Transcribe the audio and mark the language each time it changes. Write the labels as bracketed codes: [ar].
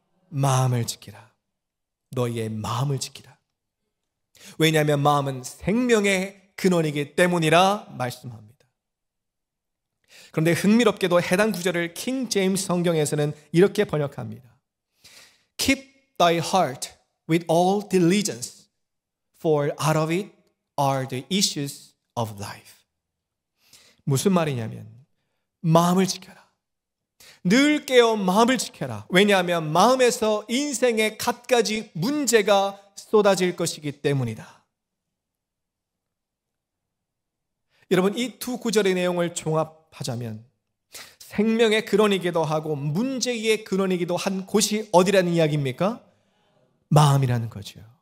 [ko] 마음을 지키라. 너희의 마음을 지키라. 왜냐하면 마음은 생명의 근원이기 때문이라 말씀합니다. 그런데 흥미롭게도 해당 구절을 킹 제임스 성경에서는 이렇게 번역합니다. [en] Keep thy heart with all diligence, for out of it are the issues of life. [ko] 무슨 말이냐면 마음을 지켜라. 늘 깨어 마음을 지켜라. 왜냐하면 마음에서 인생의 갖가지 문제가 쏟아질 것이기 때문이다. 여러분, 이 두 구절의 내용을 종합하자면 생명의 근원이기도 하고 문제의 근원이기도 한 곳이 어디라는 이야기입니까? 마음이라는 거죠.